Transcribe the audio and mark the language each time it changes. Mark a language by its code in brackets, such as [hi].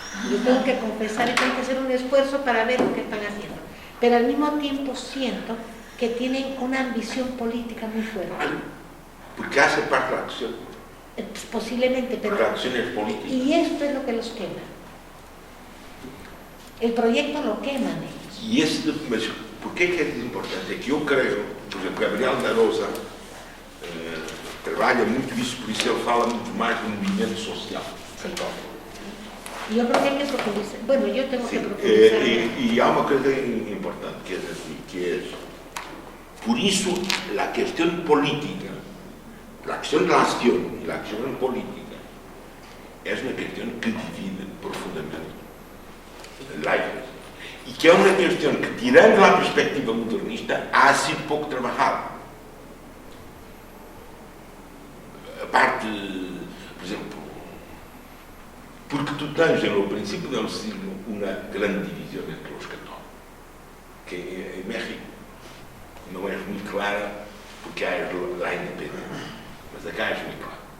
[es] Yo tengo que confesar y tengo que hacer un esfuerzo para ver lo que están haciendo. Pero al mismo tiempo siento que tienen una ambición política muy fuerte. Porque hace parte de la acción. Pues posiblemente, pero... La acción es política. Y esto es lo que los quema. El proyecto lo queman ellos. [pt] E esse, mas porquê que é importante? É que eu creio, por exemplo, Gabriel da Rosa trabalha muito isso, por isso ele fala muito mais do movimento social. [es] Sí. Yo creo que hay que profundizar. Bueno, yo tengo Sí, que profundizar. [pt] e há uma coisa importante, que é por isso a questão política, a questão da acción e a questão política é uma questão que divide profundamente [es] la Iglesia. Y que es una cuestión que, tirando la perspectiva modernista, ha sido poco trabajada. Aparte, por ejemplo, porque tú tienes en el principio del siglo una gran división entre los católicos, que en México no es muy clara porque hay la independencia, mas acá es muy clara.